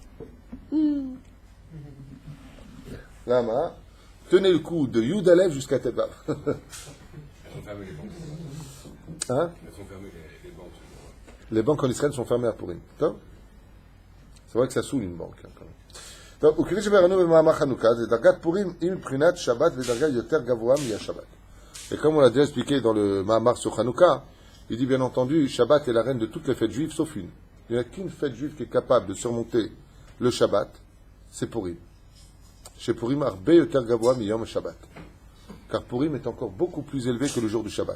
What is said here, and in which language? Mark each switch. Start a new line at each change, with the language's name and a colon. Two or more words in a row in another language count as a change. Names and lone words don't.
French: Lama. Tenez le coup de
Hebrew: יוד אלף
French: jusqu'à
Hebrew: טית וו.
French: Elles sont fermées les banques. Hein? Elles sont fermées les banques. Les banques en Israël sont fermées à Purim. C'est vrai que ça saoule une banque. Donc,
Hebrew: וכפי שראינו במאמר חנוכה, זה דרגת פורים עם בחינת שבת ודרגה יותר גבוהה מהשבת.
French: Et comme on l'a déjà expliqué dans le Mahamar sur Hanouka, il dit bien entendu, Shabbat est la reine de toutes les fêtes juives sauf une. Il n'y a qu'une fête juive qui est capable de surmonter le Shabbat, c'est Purim.
Hebrew: Chez Purim, הרבה יותר גבוה מיום שבת.
French: Car Purim est encore beaucoup plus élevé que le jour du Shabbat.